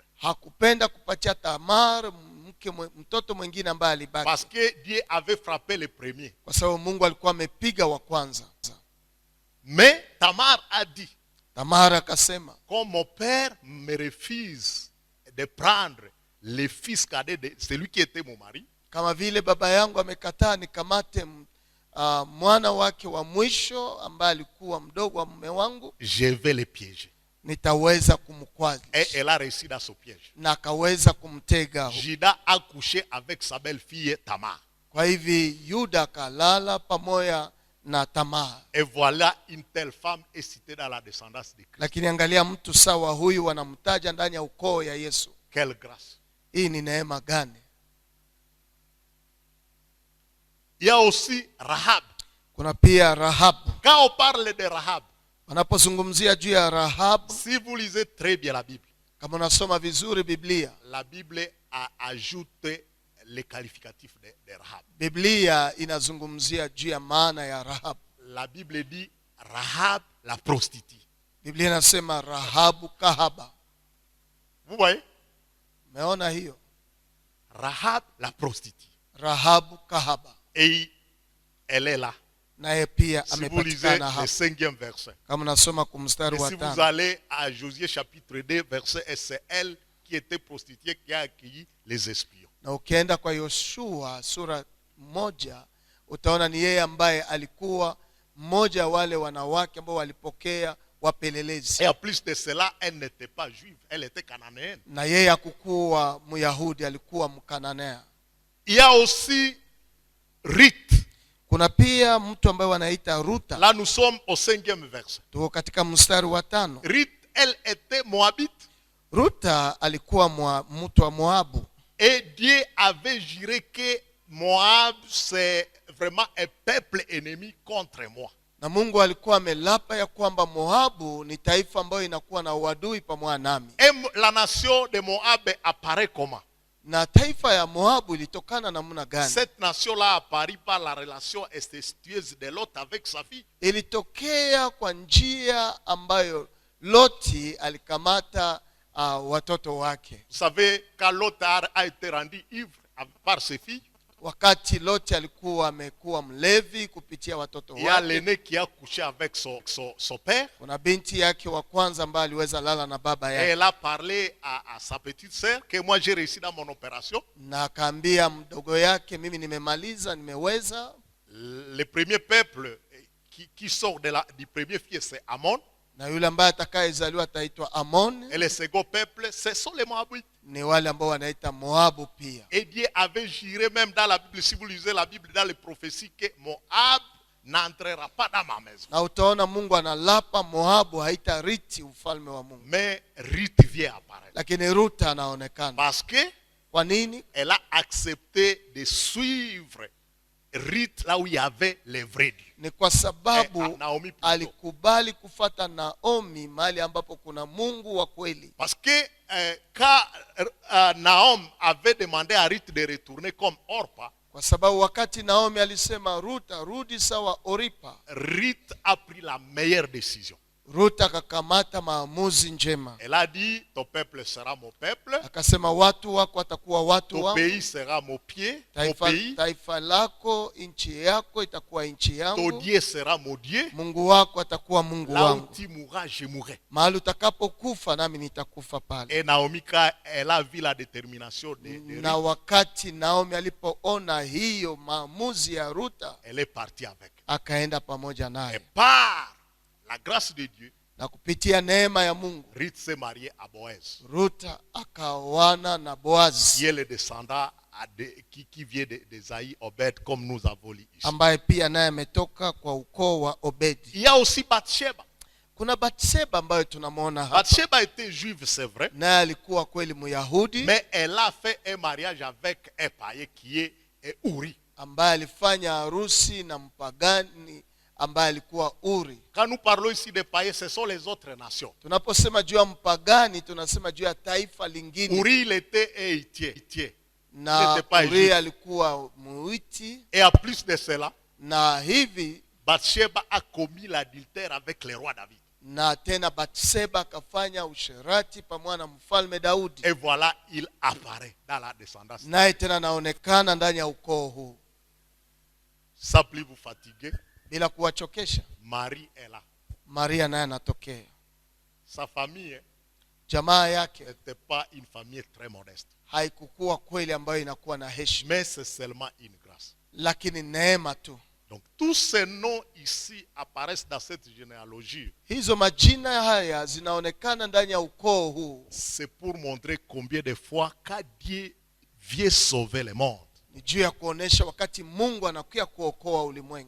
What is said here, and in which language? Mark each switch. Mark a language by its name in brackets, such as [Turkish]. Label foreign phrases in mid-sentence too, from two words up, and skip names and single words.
[Swahili] Hakupenda kupatia Tamar mtoto mwingine ambaye alibaki. [French] Parce que Dieu avait frappé le premier. [Swahili] Kwa sababu Mungu alikuwa amepiga wa kwanza. [French] Mais Tamar a dit, [Swahili] Tamar akasema, [French] comme mon père me refuse de prendre le fils cadet de celui qui était mon mari, [Swahili] kama vile baba yangu amekataa nikamate mwana wake wa mwisho ambaye alikuwa mdogo wa mume wangu, [French] je vais le piéger. [Swahili] Nitaweza kumkwaza. [French] Et elle a réussi dans son piège. [Swahili] Na akaweza kumtega. [French] Judas a couché avec sa belle-fille Tamar. [Swahili] Kwa hivi Yuda kalala pamoja na Tamar. [French] Et voilà une telle femme est citée dans la descendance de Christ. [Swahili] Lakini angalia mtu sawa huyu wanamtaja ndani ya ukoo ya Yesu. [French] Quelle grâce. [Swahili] Hii ni neema gani? [French] Il y a aussi Rahab. [Swahili] Kuna pia Rahab. [French] Quand on parle de Rahab, [Swahili] wanapozungumzia juu ya Rahab, [French] si vous lisez très bien la Bible, [Swahili] kama unasoma vizuri Biblia, [French] la Bible a ajouté les qualificatifs de Rahab. [Swahili] Biblia inazungumzia juu ya maana ya Rahab. [French] La Bible dit Rahab la prostituée. [Swahili] Biblia inasema Rahabu kahaba. [French] Vous voyez? [Swahili] Umeona hiyo? [French] Rahab la prostituée. [Swahili] Rahabu kahaba. [French] Et elle est là. [Swahili] Naye pia [French] si vous lisez le 5e verset. [Swahili] Kama nasoma kumstari wa 5. [French] Si vous allez à Josué chapitre 2 verset, et c'est elle qui était prostituée qui a accueilli les espions. [Swahili] Na ukienda kwa Yoshua sura 1 utaona ni yeye ambaye alikuwa mmoja wale wanawake ambao walipokea wapelelezi. [French] Et en plus de cela, elle n'était pas juive, elle était cananéenne. [Swahili] Na yeye hakukuwa Myahudi, alikuwa Mkananea. [French] Il y a aussi Ruth. [Swahili] Kuna pia mtu ambaye wanaita Ruta. [French] Là nous sommes au 5e verset. [Swahili] Tuko katika mstari wa 5. [French] Ruth, elle était moabite. [Swahili] Ruta alikuwa mtu wa Moabu. [French] Et Dieu avait juré que Moab c'est vraiment un peuple ennemi contre moi. [Swahili] Na Mungu alikuwa amelapa ya kwamba Moabu ni taifa ambayo inakuwa na uadui pamoja nami. [French] Et la nation de Moab apparaît comment? [Swahili] Na taifa ya Moabu ilitokana namna gani? [French] Cette nation-là apparaît par la relation incestueuse de Lot avec sa fille. [Swahili] Ilitokea kwa njia ambayo Loti alikamata watoto wake. [French] Vous savez, quand Lot a été rendu ivre par ses filles, [Swahili] wakati Loti alikuwa amekuwa mlevi kupitia watoto wake. [French] Il y a l'aîné qui a couché avec son père. [Swahili] Kuna binti yake wa kwanza ambaye aliweza lala na baba yake. [French] Et elle a parlé à sa petite sœur que moi j'ai réussi dans mon opération. [Swahili] Na akaambia mdogo yake, mimi nimemaliza, nimeweza. [French] Le premier peuple qui sort du premier fils c'est Ammon. [Swahili] Na yule ambaye atakayezaliwa ataitwa Ammon. [French] Et le second peuple ce sont les Moabites. [Swahili] Ni wale ambao wanaita Moabu pia. [French] Et Dieu avait juré même dans la Bible, si vous lisez la Bible dans les prophéties, que Moab n'entrera pas dans ma maison. [Swahili] Na utaona Mungu analapa Moabu haitariti ufalme wa Mungu. [French] Mais Ruth vient apparaître. [Swahili] Lakini Ruta anaonekana. [French] Parce que [Swahili] kwa nini? [French] Elle a accepté de suivre Ruth là où il y avait les vrais dieux. [Swahili] Ni kwa sababu alikubali kufuata Naomi mahali ambapo kuna Mungu wa kweli. [French] Parce que quand Naomi avait demandé à Ruth de retourner comme Orpa, [Swahili] Kwa sababu wakati Naomi alisema Ruta rudi sawa Oripa, [French] Ruth a pris la meilleure décision. [Swahili] Ruta akakamata maamuzi njema. [French] Elle a dit, ton peuple sera mon peuple. [Swahili] Akasema watu wako watakuwa watu [French] Ton [Swahili] wangu. [French] pays sera mon pied, mon pays. [Swahili] Taifa lako, nchi yako itakuwa nchi yangu. [French] Ton Dieu sera mon Dieu. [Swahili] Mungu wako atakuwa Mungu [French] Là où [Swahili] wangu. [French] tu mourras, je mourrai. [Swahili] Mahali utakapokufa nami nitakufa pale. [French] Et Naomi, quand elle a vu la détermination de [Swahili] Na [French] Ruth, [Swahili] wakati Naomi alipoona hiyo maamuzi ya Ruta, [French] elle est partie avec. [Swahili] akaenda pamoja [French] Et [Swahili] naye. [French] par la grâce de Dieu, [Swahili] Na kupitia neema ya Mungu, [French] Ruth s'est mariée à Boaz, [Swahili] Ruta akaoana na Boazi, [French] qui est le descendant qui vient d'Esaïe, Obed, comme nous avons lu ici. [Swahili] ambaye pia naye ametoka kwa ukoo wa Obedi. [French] Il y a aussi Bathsheba. [Swahili] Kuna Bathsheba ambayo tunamwona hapa. [French] Bathsheba était juive, c'est vrai. [Swahili] Naye alikuwa kweli Myahudi, [French] Mais elle a fait un mariage avec un païen qui est Uri. [Swahili] ambaye alifanya harusi na mpagani ambaye alikuwa Uri. [French] Quand nous parlons ici des païens, ce sont les autres nations. [Swahili] Tunaposema juu ya mpagani, tunasema juu ya taifa lingine. [French] Uri, il était Héthien. Il [Swahili] Na [French] n'était pas [Swahili] Uri [French] juif. [Swahili] alikuwa Muiti, [French] Et en plus de cela, [Swahili] na hivi [French] Bathsheba a commis l'adultère avec le roi David. [Swahili] na tena Bathsheba akafanya usherati pamoja na mfalme Daudi. [French] Et voilà, il apparaît dans la descendance. [Swahili] Naye tena anaonekana ndani ya ukoo huu. [French] Sans plus vous fatiguer, [Swahili] Bila kuwachokesha, [French] Marie est là. [Swahili] Maria naye anatokea. [French] Sa famille [Swahili] Jamaa yake [French] n'était pas une famille très modeste. [Swahili] haikukuwa kweli ambayo inakuwa na heshima, [French] Mais c'est seulement une grâce. [Swahili] lakini neema tu. [French] Donc tous ces noms ici apparaissent dans cette généalogie. [Swahili] Hizo majina haya zinaonekana ndani ya ukoo huu. [French] C'est pour montrer combien de fois quand Dieu vient sauver le monde, [Swahili] Ni juu ya kuonesha wakati Mungu anakuja kuokoa ulimwengu,